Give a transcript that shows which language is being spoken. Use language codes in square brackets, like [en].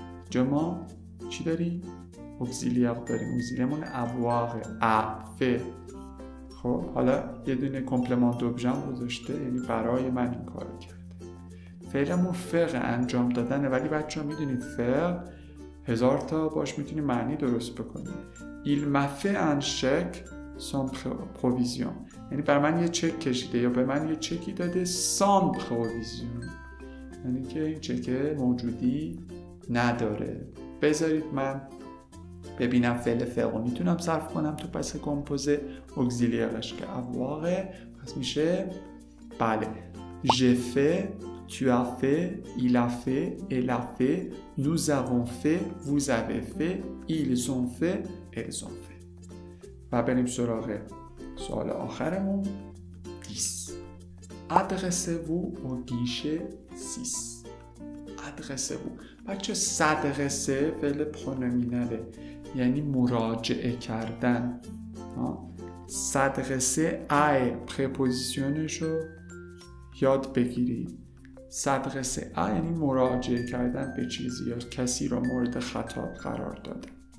[fa] جمع چی داریم؟ اگزیلیر داریم. [fr] اگزیلیرمون avoir a fait. [fa] خب حالا یه دونه کمپلمان دوبژم گذاشته، یعنی برای من این کارو کرده. فعلمون فعل انجام دادنه، ولی بچه ها میدونید فعل 1000 تا باش میتونید معنی درست بکنید. [fr] il m'a fait un chèque sans provision، [fa] یعنی برای من یه چک کشیده یا به من یه چکی داده sans provision، یعنی که این چک موجودی نداره. بذارید من ببینم فعل فعل میتونم صرف کنم تو پس کمپوزه. اگزیلیرش که [fr] avoir، [fa] پس میشه بله [fr] j'ai fait, tu as fait, il a fait, elle a fait, nous avons fait, vous avez fait, ils ont fait, elles ont fait. [fa] و بریم سراغ سوال آخرمون. 10. [fr] Adressez-vous au guichet 6. Adressez-vous. [fa] بچه s'adresser فعل پرونومیناله، یعنی مراجعه کردن. s'adresser à پرپوزیشنش رو یاد بگیرید. s'adresser à یعنی مراجعه کردن به چیزی یا کسی رو مورد خطاب قرار دادن.